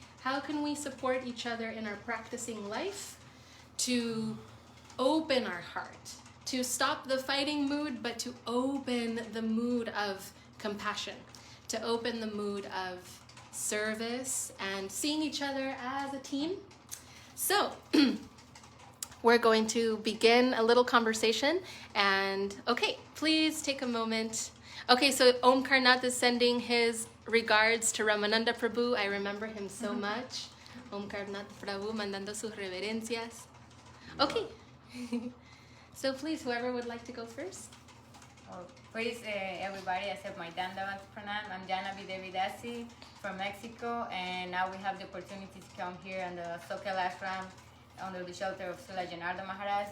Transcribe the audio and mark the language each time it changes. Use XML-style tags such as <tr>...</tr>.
<en>How can we support each other in our practicing life to open our heart, to stop the fighting mood, but to open the mood of compassion, to open the mood of service and seeing each other as a team? So we're going to begin a little conversation, and okay, please take a moment. Okay, so Om Karnath is sending his regards to Ramananda Prabhu. I remember him so much.</en> <es>Om Karnath Prabhu mandando sus reverencias.</es> <en>Okay, so please, whoever would like to go first. Please, everybody, accept my Dandavat Pranam. I'm Vaidehi Devi dasi from Mexico, and now we have the opportunity to come here on the Soquel Ashram under the shelter of Srila Janarda Maharaj.</en>